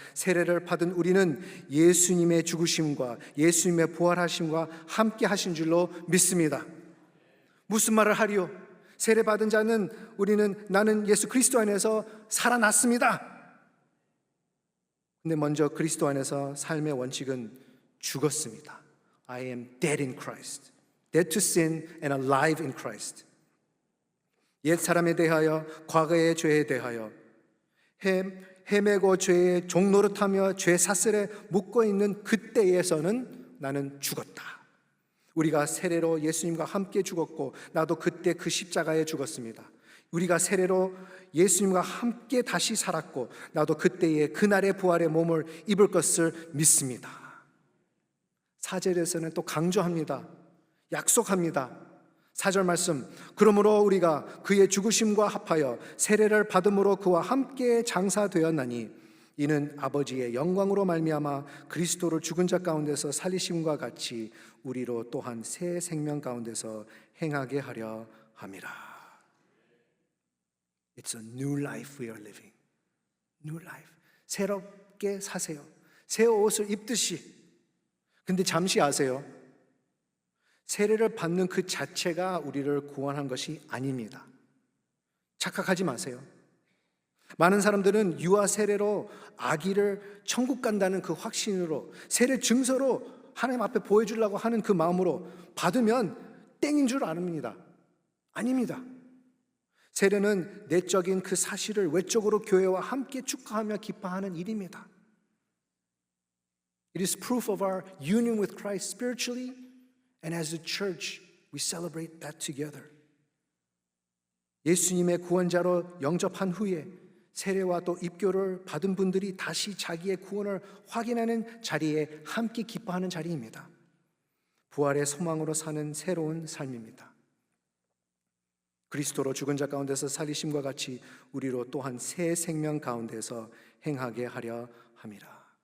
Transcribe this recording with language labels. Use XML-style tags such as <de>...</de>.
<ko>세례를 받은 우리는 예수님의 죽으심과 예수님의 부활하심과 함께 하신 줄로 믿습니다. 무슨 말을 하리요? 세례 받은 자는 나는 예수 그리스도 안에서 살아났습니다. 근데 먼저 그리스도 안에서 삶의 원칙은 죽었습니다.</ko> <en>I am dead in Christ. Dead to sin and alive in Christ.</en> <ko>옛 사람에 대하여, 과거의 죄에 대하여 헤매고 죄의 종노릇하며 죄 사슬에 묶어 있는 그때에서는 나는 죽었다. 우리가 세례로 예수님과 함께 죽었고 나도 그때 그 십자가에 죽었습니다. 우리가 세례로 예수님과 함께 다시 살았고 나도 그때의 그날의 부활의 몸을 입을 것을 믿습니다. 4절에서는 또 강조합니다. 약속합니다. 4절 말씀, 그러므로 우리가 그의 죽으심과 합하여 세례를 받음으로 그와 함께 장사되었나니 이는 아버지의 영광으로 말미암아 그리스도를 죽은 자 가운데서 살리심과 같이 우리로 또한 새 생명 가운데서 행하게 하려 함이라.</ko> <en>It's a new life we are living. New life.</en> <ko>새롭게 사세요. 새 옷을 입듯이. 근데 잠시 아세요? 세례를 받는 그 자체가 우리를 구원한 것이 아닙니다. 착각하지 마세요. 많은 사람들은 유아 세례로 아기를 천국 간다는 그 확신으로, 세례 증서로 하나님 앞에 보여주려고 하는 그 마음으로 받으면 땡인 줄 아닙니다. 아닙니다. 세례는 내적인 그 사실을 외적으로 교회와 함께 축하하며 기뻐하는 일입니다.</ko> <en>It is proof of our union with Christ spiritually, and as a church, we celebrate that together.</en> <ko>예수님의 구원자로 영접한 후에 세례와 또 입교를 받은 분들이 다시 자기의 구원을 확인하는 자리에 함께 기뻐하는 자리입니다. 부활의 소망으로 사는 새로운 삶입니다. 그리스도로 죽은 자 가운데서 살리심과 같이 우리로 또한 새 생명 가운데서 행하게 하려 함이라.</ko>